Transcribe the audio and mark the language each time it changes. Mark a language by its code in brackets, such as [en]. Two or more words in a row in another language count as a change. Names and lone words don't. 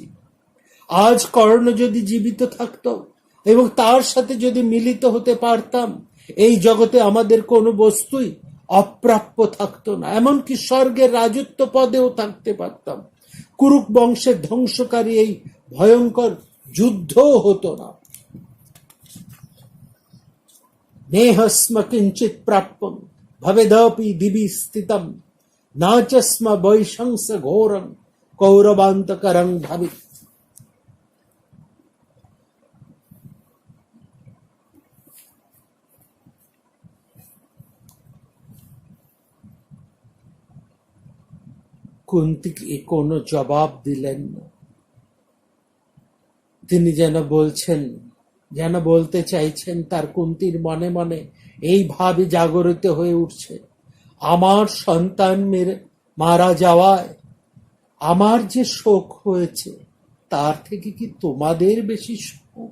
[bn] আজ কর্ণ যদি জীবিত থাকত এবং তার সাথে যদি মিলিত হতে পারতাম, এই জগতে আমাদের কোনো বস্তুই অপ্রাপ্য থাকতো না, এমনকি স্বর্গের রাজত্ব পদেও থাকতে পারতাম। কুরুক বংশের ধ্বংসকারী এই ভয়ঙ্কর যুদ্ধও হতো না। [sa] नेहस्म किंचित प्राप्यम भवेदपि दिवि स्थितम न च स्म वैशंस घोरं कौरवान्तकरं भवित। [bn] কুন্তি কোনো জবাব দিলেন না। তিনি যেন বলতে চাইছেন, তার কুন্তির মনে মনে এই ভাবে জাগরিত হয়ে উঠছে, আমার সন্তান মারা যাওয়ায় আমার যে শোক হয়েছে তার থেকে কি তোমাদের বেশি শোক?